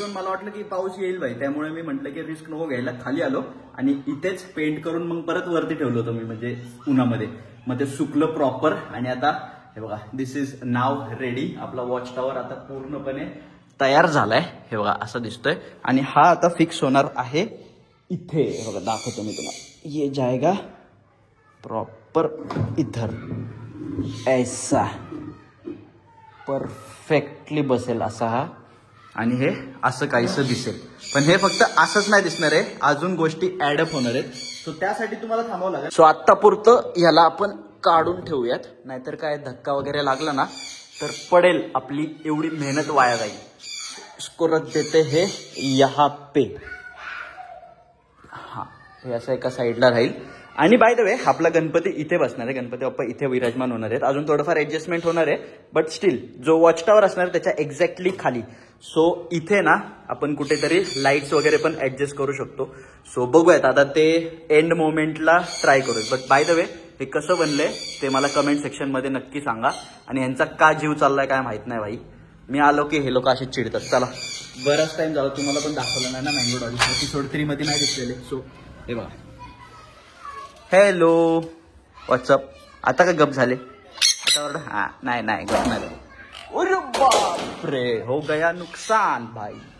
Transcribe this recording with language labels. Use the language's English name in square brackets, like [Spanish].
[Marathi] पण मला वाटलं की पाऊस येईल भाई. त्यामुळे मी म्हटलं की रिस्क नको घ्यायला. खाली आलो आणि इथेच पेंट करून मग परत वरती ठेवलं होतं मी म्हणजे उन्हामध्ये. मग ते सुकलं प्रॉपर. आणि आता हे बघा [English] This is now ready. [Marathi] आपला वॉच टॉवर आता पूर्णपणे तयार झालाय. हे बघा असं दिसतोय. आणि हा आता फिक्स होणार आहे इथे. हे बघा दाखवतो मी तुम्हाला. [Hindi] ये जाएगा प्रॉपर इधर ऐसा परफेक्टली [Marathi] बसेल असा हा. आणि हे असं काहीसं दिसेल. पण हे फक्त असंच नाही दिसणार आहे. अजून गोष्टी ऍडअप होणार आहेत. सो त्यासाठी तुम्हाला थांबावं लागेल. सो आत्तापुरतं ह्याला आपण काढून ठेवूयात. नाहीतर काय धक्का वगैरे लागला ना तर पडेल. आपली एवढी मेहनत वाया जाईल. [Hindi] इसको रख देते हे यहाँ पे. [Marathi] हा हे असं एका साईडला राहील. आणि बाय द वे आपला गणपती इथे बसणार आहे. गणपती बाप्पा इथे विराजमान होणार आहेत. अजून थोडंफार ऍडजस्टमेंट होणार आहे. बट स्टील जो वॉच टॉवर असणार त्याच्या एक्झॅक्टली खाली. सो इथे ना आपण कुठेतरी लाईट्स वगैरे पण ऍडजस्ट करू शकतो. सो बघूयात आता ते एंड मोमेंटला ट्राय करूयात. बट बाय द वे हे कसं बनलंय ते मला कमेंट सेक्शन मध्ये नक्की सांगा. आणि यांचा का जीव चाललाय काय माहित नाही भाई. मी आलो की हे लोक असेच चिडतात. चला बराच टाइम झाला तुम्हाला पण दाखवलं नाही ना मँगो डॉली. एपिसोड 3 मध्ये नाही दिसलेले. सो हे बघा. [English] Hello what's up. [Marathi] आता काय गप झाले. आता ऑर्डर हा नाही नाही गप नाही. [Hindi] अरे बाप रे हो गया नुकसान भाई.